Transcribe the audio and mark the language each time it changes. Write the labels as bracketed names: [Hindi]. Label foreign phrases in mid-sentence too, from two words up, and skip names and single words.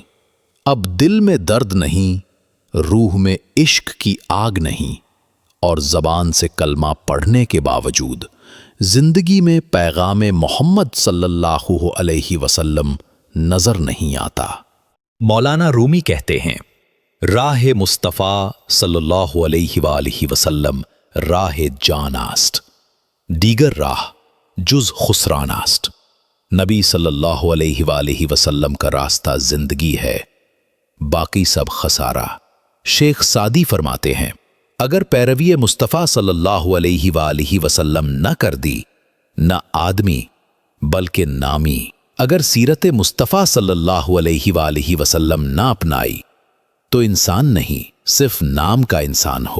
[Urdu] اب دل میں درد نہیں، روح میں عشق کی آگ نہیں، اور زبان سے کلمہ پڑھنے کے باوجود زندگی میں پیغام محمد صلی اللہ علیہ وسلم نظر نہیں آتا۔ [Persian] مولانا رومی [Urdu] کہتے ہیں، [Persian] راہ مصطفیٰ صلی اللہ علیہ وآلہ وسلم راہ جان است، دیگر راہ جز خسران است۔ [Urdu] نبی صلی اللہ علیہ وآلہ وسلم کا راستہ زندگی ہے، باقی سب خسارہ۔ شیخ سعدی فرماتے ہیں، [Persian] اگر پیروی مصطفیٰ صلی اللہ علیہ وآلہ وسلم نہ کر دی، نہ آدمی بلکہ نامی، [Urdu] اگر سیرت مصطفیٰ صلی اللہ علیہ وآلہ وسلم نہ اپنائی تو انسان نہیں، صرف نام کا انسان ہو۔